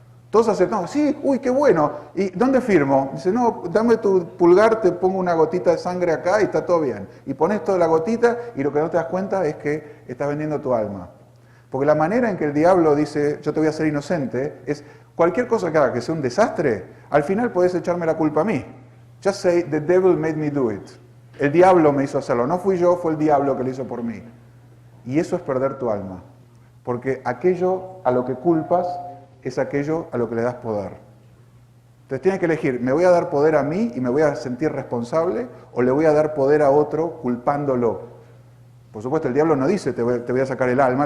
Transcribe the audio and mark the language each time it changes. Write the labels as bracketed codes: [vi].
[es] Todos aceptamos, sí, uy, qué bueno. ¿Y dónde firmo? Dice, no, dame tu pulgar, te pongo una gotita de sangre acá y está todo bien. Y pones toda la gotita y lo que no te das cuenta es que estás vendiendo tu alma. Porque la manera en que el diablo dice, yo te voy a ser inocente, es cualquier cosa que haga que sea un desastre, al final podés echarme la culpa a mí. [en] Just say, the devil made me do it. [es] El diablo me hizo hacerlo. No fui yo, fue el diablo que lo hizo por mí. Y eso es perder tu alma. Porque aquello a lo que culpas es aquello a lo que le das poder. Entonces tienes que elegir, ¿me voy a dar poder a mí y me voy a sentir responsable? ¿O le voy a dar poder a otro culpándolo? Por supuesto, el diablo no dice, te voy a sacar el alma.